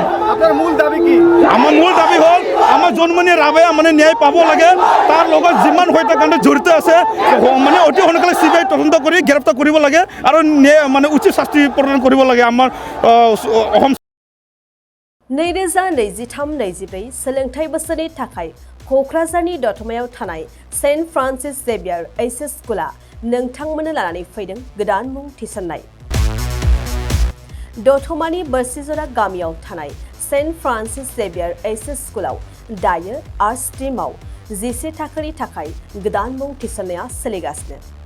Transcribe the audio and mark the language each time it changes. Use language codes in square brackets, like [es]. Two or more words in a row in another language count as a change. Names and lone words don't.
[as] আপোনাৰ মূল দাবী কি? আমাৰ মূল দাবী হ'ল আমাৰ জন্মনি ৰাভাই মানে ন্যায় পাব লাগে। তাৰ লগত যিমান হত্যাকাণ্ড জড়িত আছে মানে অতি সোনকালে সিবিআই তদন্ত কৰি গ্ৰেপ্তাৰ কৰিব লাগে আৰু মানে উচিত শাস্তি প্ৰদান কৰিব লাগে। আমাৰ অসম [brx] 2023-24 सोलोंथाइ बोसोरनि थाखाय क'क्राझारनि दतमायाव थानाय सेन्ट फ्रान्सिस जेभियार एचएस स्कुला नोंथांमोननो लानानै फैदों गोदान मुं थिसननाय। दतमानि बोरसिजरा गामियाव थानाय सेन्ट फ्रान्सिस जेभियार एचएस स्कुलाव दायो आर्ट्स स्ट्रीमाव 11 थाखोनि थाखाय गोदान मुं थिसननाया सोलिगासिनो।